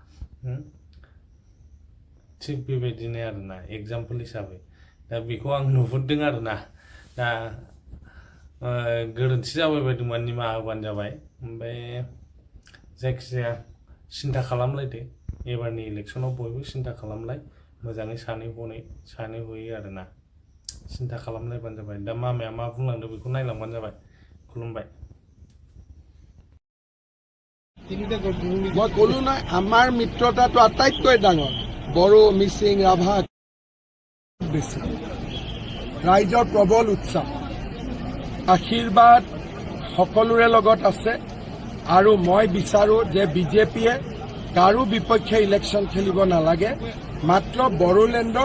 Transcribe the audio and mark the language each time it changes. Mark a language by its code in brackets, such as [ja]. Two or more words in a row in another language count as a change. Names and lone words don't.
[brx] थिग बेबायदिनो आरोना एग्जाम्पल हिसाबै दा बेखौ आं नुहुरदों आरोना दा गोरोन्थि जाबाय बायदोंबा निमाहा होबानो जाबाय ओमफ्राय जायखिजाया सिन्था खालामलायदो एबारनि इलेक्सनाव बयबो सिन्था खालामलाय मोजाङै सानै हयै आरोना চিন্তা खालामलायबानो जाबाय दा मामाया मा बुंलांदों बेखौ नायलांबानो जाबाय खुलुमबाय [as] মই ক'লো নাই আমাৰ মিত্ৰতাটো আটাইতকৈ ডাঙৰ বড়ো মিচিং ৰাভা বেছি ৰাইজৰ প্ৰবল উৎসাহ আশীৰ্বাদ সকলোৰে লগত আছে আৰু মই বিচাৰো যে বিজেপিয়ে কাৰো বিপক্ষে ইলেকশ্যন খেলিব নালাগে মাত্ৰ বড়োলেণ্ডৰ